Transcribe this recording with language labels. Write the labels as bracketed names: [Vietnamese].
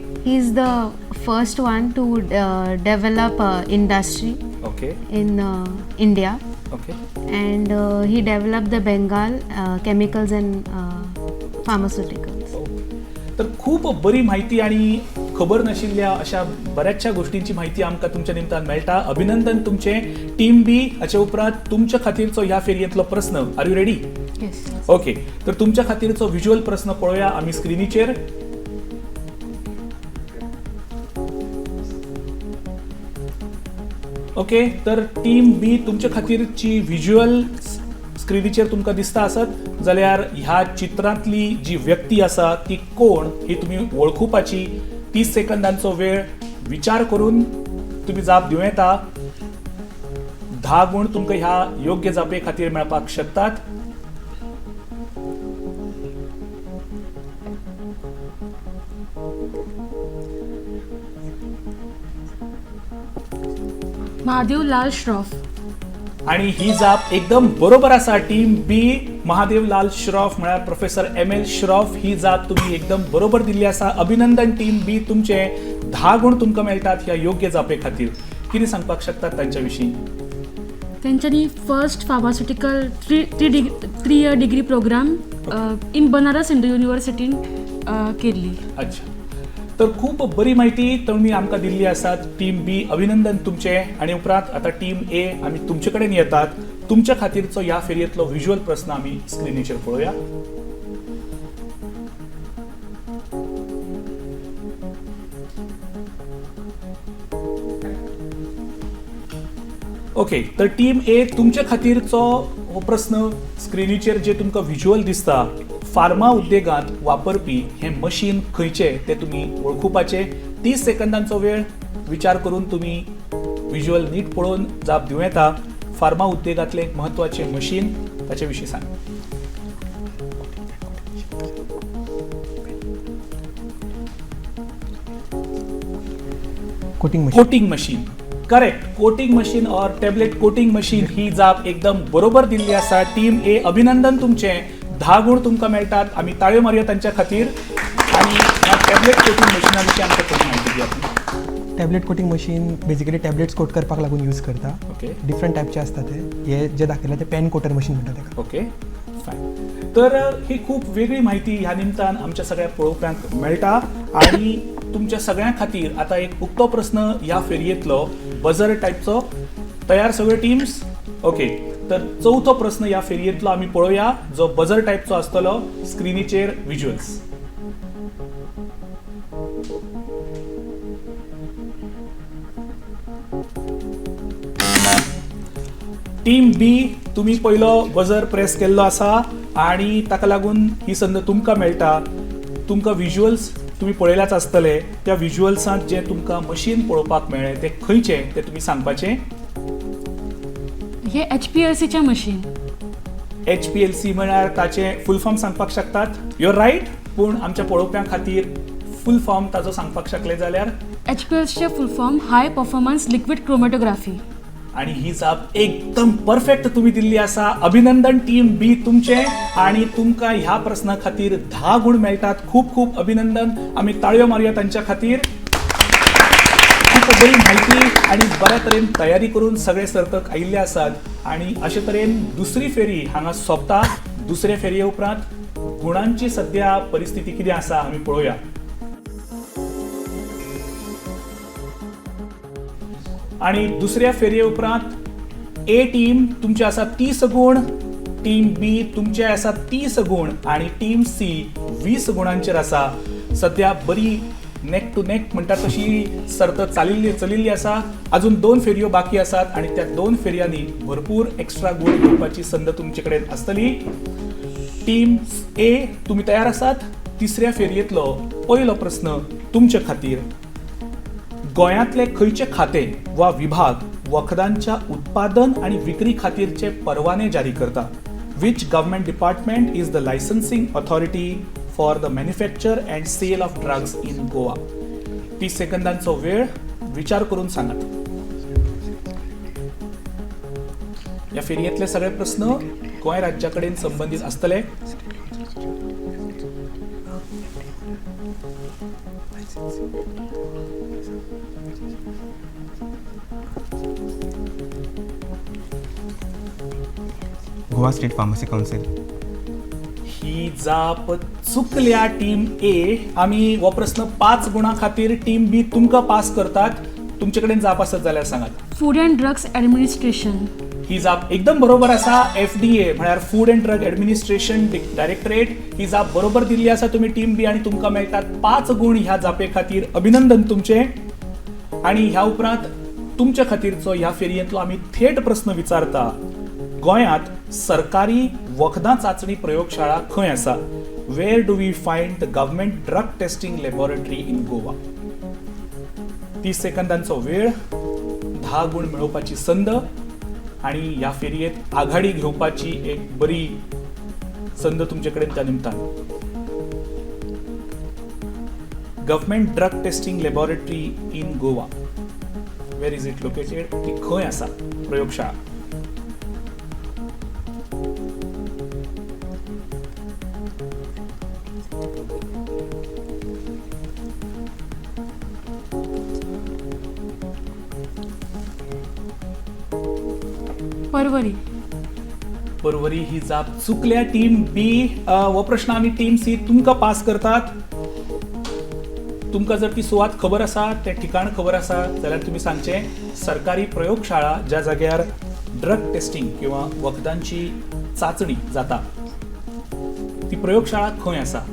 [English] He is the first one to develop industry okay. in India, okay. and he developed the Bengal chemicals and pharmaceuticals. [Goan Konkani] तर खूप बरी माहिती आणि खबर नाशिल्ल्या अशा बऱ्याचशा गोष्टींची माहिती आमकां तुमच्या निमतान मेळटा. अभिनंदन तुमचे. टीम बी हाचे उपरांत तुमच्या खातीरचो ह्या फेरयेंतलो प्रश्न. [English] Are you ready? Yes. Okay. [Goan Konkani] तर तुमच्या खातीरचो व्हिज्युअल प्रश्न पळोवया आमी स्क्रिनीचेर. ओके. तर टीम बी तुमच्या खातीरची व्हिज्युअल स्क्रिनीचेर तुमकां दिसता आसत जाल्यार ह्या चित्रांतली जी व्यक्ती आसा ती कोण ही तुमी वळखुपाची. 30 सेकंदांचो वेळ. विचार करून तुम्ही जाप दिवं येता. 10 गुण तुमकां ह्या योग्य जापे खातीर मेळपाक शकतात. महादेव लाल श्रॉफ. आणि ही जाप एकदम बरोबर आसा. टीम बी महादेव लाल श्रॉफ म्हळ्यार प्रोफेसर एम एल श्रॉफ ही जाप तुम्ही एकदम बरोबर दिल्ली आसा. अभिनंदन टीम बी तुमचे. 10 गुण तुमकां मेळटात ह्या योग्य जापे खातीर. कितें सांगपाक शकतात तांच्या विशीं? त्यांच्यानी [English] first pharmaceutical 3 year degree programme in [Goan Konkani] Banaras Hindu युनिव्हर्सिटीन केल्ली. अच्छा. तर खूप बरी माहिती तुम्ही आमकां दिल्ली आसात. टीम बी अभिनंदन तुमचे. आणि उपरांत आता टीम ए आमी तुमचे कडेन येतात. तुमच्या खातीरचो ह्या फेरयेंतलो व्हिज्युअल प्रश्न आमी स्क्रिनीचेर पळोवया. ओके, तर टीम ए तुमच्या खातीरचो हो प्रश्न स्क्रिनीचेर जे तुमकां व्हिज्युअल दिसता, फार्मा उद्देगांत वापरपी हे मशीन खंयचे ते तुमी वळखुपाचे. 30 सेकंदांचो वेळ विचार करून तुमी व्हिज्युअल नीट पळोवन जाप दिवं येता. फार्मा उद्देगांतले म्हत्वाचे मशीन ताचे विशीं सांग. [English] Coating machine. Coating machine, correct. [Goan Konkani] Coating machine और टॅबलेट कोटिंग मशीन ही जाप एकदम बरोबर दिल्ली आसा. टीम ए अभिनंदन तुमचे. 10 गुण तुमकां मेळटात. आमी ताळयो मारया तांच्या खातीर. आणि ह्या टॅबलेट कोटिंग मशिना विशीं आमकां थोडी म्हायती दियात. Tablet coating machine basically tablets कोट करपाक लागून यूज करता. [English] Okay. [Goan Konkani] डिफरंट टायपचे असतात ते. हे जे दाखयला ते पेन कोटर मशीन म्हणटा ताका. Okay, fine. तर ही खूप वेगळी माहिती ह्या निमतान आमच्या सगळ्या पळोवप्यांक मेळटा. आणि तुमच्या सगळ्यां खातीर आता एक उक्तो प्रश्न ह्या फेरयेंतलो बजर टायपचो. तयार सगळे टीम्स? ओके, तर चौथो प्रश्न ह्या फेरयेंतलो आमी पळोवया, जो बजर टायपचो आसतलो. स्क्रिनीचेर व्हिज्युअल्स. टीम बी, तुम्ही पहिलो बजर प्रेस केल्लो आसा आणि ताका लागून ही संद तुमकां मेळटा. तुमकां व्हिज्युअल्स तुम्ही पळयल्याच आसतले. त्या व्हिज्युअल्सांत जे तुमकां मशीन पळोवपाक मेळ्ळें ते खंयचे ते तुमी सांगपाचें. हे HPLCचें मशीन. HPLC म्हळ्यार ताचे फूल फॉर्म सांगपाक शकतात? [English] You're right. [Goan Konkani] पूण आमच्या पळोवप्यां खातीर फूल फॉर्म ताचो सांगपाक शकले जाल्यार? HPLCचें full form high performance liquid chromatography. आणि ही जाप एकदम परफेक्ट तुम्ही दिल्ली आसा. अभिनंदन टीम बी तुमचे. आणि तुमकां ह्या प्रश्ना खातीर 10 गुण मेळटात. खूप खूप अभिनंदन. आमी ताळयो मारया तांच्या खातीर. खूप बरी माहिती आणि बऱ्या तरेन तयारी करून सगळे सर्तक आयिल्ले आसात. आणि अशे तरेन दुसरी फेरी हांगा सोंपता. दुसरे फेरये उपरांत गुणांची सद्या परिस्थिती कितें आसा आमी पळोवया. आणि दुसऱ्या फेरये उपरांत ए टीम तुमचे आसा 30 गुण, टीम बी तुमचे आसा 30 गुण आणि टीम सी 20 गुणांचेर आसा. सध्या बरी [English] neck to neck [Goan Konkani] म्हणटा तशी सर्त चलिल्ली आसा. अजून 2 फेरयो बाकी आसात आणि त्या 2 फेरयांनी भरपूर एक्स्ट्रा गुण घेवपाची संद तुमचे कडेन आसतली. टीम ए तुम्ही तयार आसात? तिसऱ्या फेरयेतलो पहिलो प्रश्न तुमचे खातीर. गोंयांतले खंयचे खाते वा विभाग वखदांच्या उत्पादन आणि विक्री खातीरचे परवाने जारी करता? [English] Which government department is the licensing authority for the manufacture and sale of drugs in Goa? [Goan Konkani] 30 सेकंदांचो वेळ विचार करून सांगात. या फेरयेतले सगळे प्रश्न गोंय राज्या कडेन संबंधित आसतले. [English] Goa state pharmacy council. [Goan Konkani] ही जाप चुकल्या टीम ए. आम्ही हो प्रश्न 5 गुणां खातीर टीम बी तुमकां पास करतात. तुमचे कडेन जाप आसत जाल्यार सांगात. [English] Food and drugs administration. [Goan Konkani] ही जाप एकदम बरोबर आसा. FDA म्हळ्यार food and drug administration directorate. ही जाप बरोबर दिल्ली आसा तुम्ही टीम बी आणि तुमकां मेळटात 5 गुण ह्या जापे खातीर. अभिनंदन तुमचे. आणि ह्या उपरांत तुमच्या खातीरचो ह्या फेरयेंतलो आमी थेट प्रश्न विचारता. गोंयांत सरकारी वखदां चाचणी प्रयोगशाळा खंय आसा? [English] Where do we find the government drug testing laboratory in Goa? [Goan Konkani] 30 सेकंदांचो वेळ. 10 गुण मेळोवपाची संद आणि ह्या फेरयेत आघाडी घेवपाची एक बरी संद तुमचे कडेन त्या निमतान. [English] Government drug testing laboratory in Goa, where is it located? [Goan Konkani] ती खंय आसा प्रयोगशाळा? परवरी. परवरी ही जाप चुकल्या टीम बी. हो प्रश्न आम्ही टीम सी तुमकां पास करतात. तुमकां जर ती सुवात खबर आसा, ते ठिकाण खबर आसा जाल्यार तुम्ही सांगचे. सरकारी प्रयोगशाळा ज्या जाग्यार ड्रग टेस्टिंग किंवा वखदांची चाचणी जाता ती प्रयोगशाळा खंय आसा?